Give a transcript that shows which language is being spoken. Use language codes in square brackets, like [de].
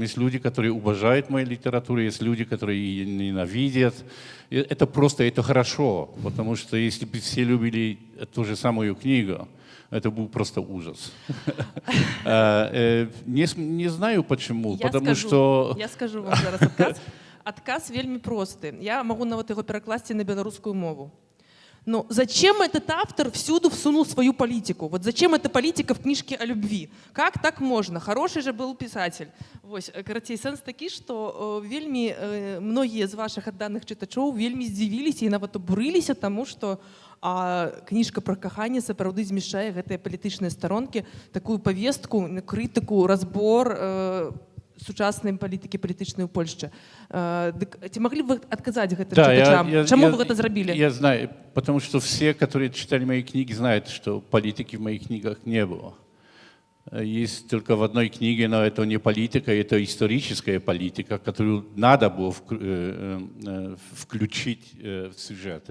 [ru] Есть люди, которые уважают мою литературу, есть люди, которые ее ненавидят. Это просто, это хорошо, потому что если бы все любили ту же самую книгу, это был просто ужас. Не знаю почему, потому что... [be] Я скажу вам зараз адказ. Адказ вельмі просты. Я могу нават яго перакласці на беларускую мову. [ru] Но зачем этот автор всюду всунул свою политику? Вот зачем эта политика в книжке о любви? Как так можно? Хороший же был писатель. [be] Вось, карацей, сэнс такі, што вельмі многія з вашых адданых чытачоў вельмі здзівіліся і нават абурыліся таму, што кніжка пра каханне сапраўды змяшчае гэтыя палітычныя старонкі, такую павестку, крытыку, разбор сучаснай палітыкі палітычнай у Польшчы. Ці маглі б вы адказаць гэтым чытачам? Чаму вы гэта зрабілі? [ru] Я знаю, потому что все, которые читали мои книги, знают, что политики в моих книгах не было. Есть только в одной книге, но это не политика, это историческая политика, которую надо было включить в сюжет.